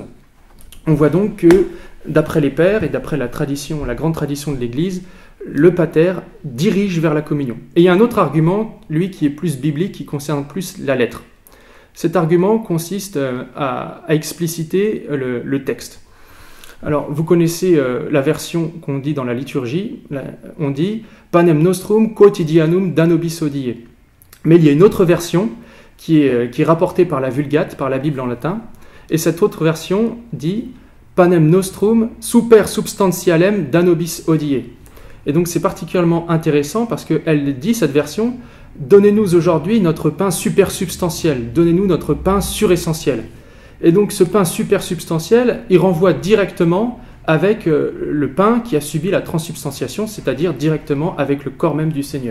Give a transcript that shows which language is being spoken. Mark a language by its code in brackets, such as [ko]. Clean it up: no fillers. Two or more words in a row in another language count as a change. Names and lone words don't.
[fr] On voit donc que, d'après les pères et d'après la tradition, la grande tradition de l'Église, le pater dirige vers la communion. Et il y a un autre argument, lui, qui est plus biblique, qui concerne plus la lettre. Cet argument consiste à expliciter le texte. Alors, vous connaissez la version qu'on dit dans la liturgie, on dit « [la] Panem nostrum quotidianum da nobis hodie ». [fr] Mais il y a une autre version qui est rapportée par la Vulgate, par la Bible en latin, et cette autre version dit « [la] Panem nostrum super substantialem da nobis hodie ». [fr] Et donc c'est particulièrement intéressant parce qu'elle dit, cette version, « Donnez-nous aujourd'hui notre pain supersubstantiel, donnez-nous notre pain suressentiel ». Et donc ce pain supersubstantiel, il renvoie directement avec le pain qui a subi la transsubstantiation, c'est-à-dire directement avec le corps même du Seigneur.